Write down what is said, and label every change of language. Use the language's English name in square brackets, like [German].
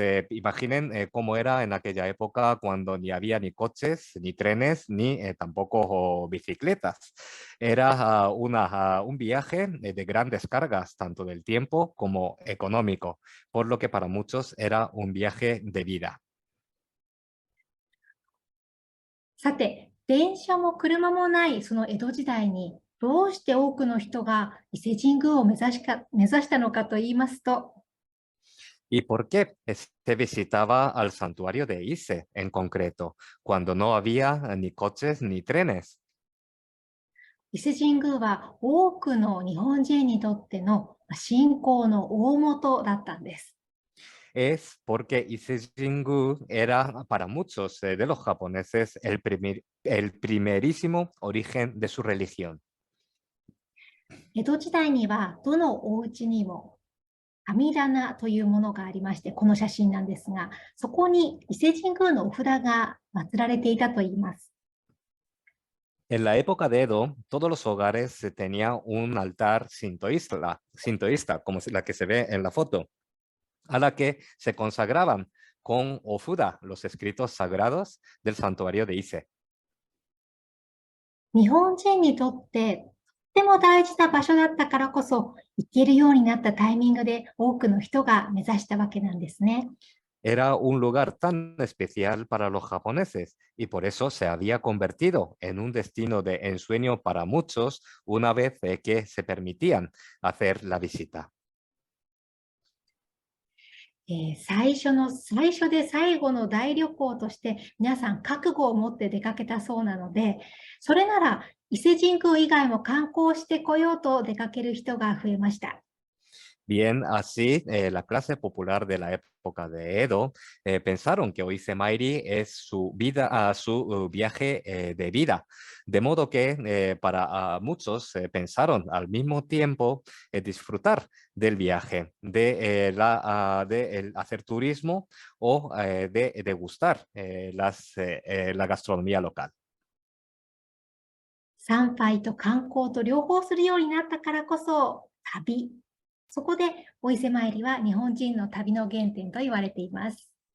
[Spanish] Imaginen cómo era en aquella época cuando ni había ni coches, ni trenes, ni tampoco bicicletas. Era un viaje de grandes cargas, tanto del tiempo como económico, por lo que para muchos era un viaje de vida. [Japanese] さて、電車も車もないその江戸時代に、どうして多くの人が伊勢神宮を目指したのかと言いますと、 [Spanish] ¿Y por qué se visitaba al santuario de Ise en concreto, cuando no había ni coches ni trenes? [Japanese] 伊勢神宮は多くの日本人にとっての信仰の大元だったんです。 [Spanish] Es porque Ise Jingu era para muchos de los japoneses el primerísimo origen de su religión. [Japanese] 江戸時代にはどのお家にも神棚というものがありまして、この写真なんですが、そこに伊勢神宮のお札が祀られていたといいます。 [Spanish] En la época de Edo, todos los hogares tenían un altar sintoísta, como la que se ve en la foto, a la que se consagraban con ofuda, los escritos sagrados del santuario de Ise. [Japanese] 日本人にとってても大事な場所だったからこそ、行けるようになったタイミングで多くの人が目指したわけなんですね。 [Spanish] Era un lugar tan especial para los japoneses y por eso se había convertido en un destino de ensueño para muchos una vez que se permitían hacer la visita. [Japanese] 最初で最後の大旅行として皆さん覚悟を持って出かけたそうなので、それなら伊勢神宮以外も観光してこようと出かける人が増えました。 [Spanish] Bien, así la clase popular de la época de Edo pensaron que Oise Mairi es su vida, su viaje de vida, de modo que para muchos pensaron al mismo tiempo disfrutar del viaje, de el hacer turismo o de degustar la gastronomía local. [Japanese] 参拝と観光と両方するようになったからこそ旅。そこでお伊勢参りは日本人の旅の原点と言われています。